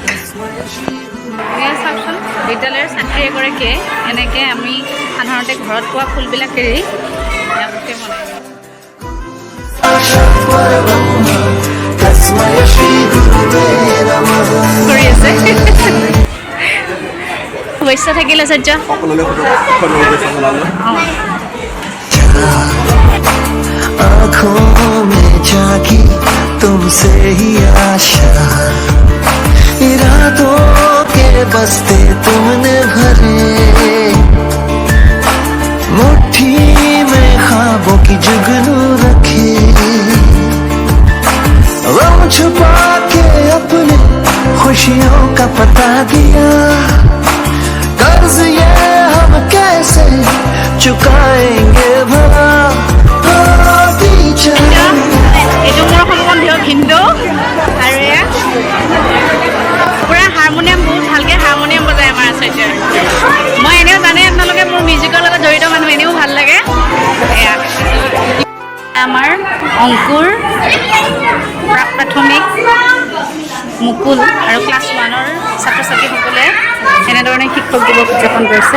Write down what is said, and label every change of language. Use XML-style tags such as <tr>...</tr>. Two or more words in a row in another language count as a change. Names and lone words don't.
<as>এয়া চাওকচোন বিদ্যালয়ৰ ছাত্ৰী এগৰাকীয়ে এনেকৈ আমি সাধাৰণতে ঘৰত পোৱা ফুলবিলাক এৰি বুকে বনাই কৰি আছে। শুভেচ্ছা থাকিল আচাৰ্য।</as> <hi>आँखों में जागी तुमसे ही आशा, इरादों के बस्ते तुमने भरे, मुट्ठी में ख्वाबों की जुगनू रखे, गम छुपा के अपने खुशियों का पता दिया, कर्ज ये हम कैसे चुकाएंगे भला।</hi> <as>এইটো মোৰ সম্বন্ধীয় ভিন্দু আৰু এয়া পূৰা হাৰমনিয়াম বহুত ভালকৈ হাৰমনিয়াম বজায় আমাৰ আচাৰ্যই। মই এনেও জানে আপোনালোকে মোৰ মিউজিকৰ লগত জড়িত মানুহ এনেও ভাল লাগে। এয়া আমাৰ অংকুৰ প্ৰাক প্ৰাথমিক মুকুল আৰু ক্লাছ 1ৰ ছাত্ৰ ছাত্ৰীসকলে এনেধৰণে শিক্ষক দিৱস উদযাপন কৰিছে।</as>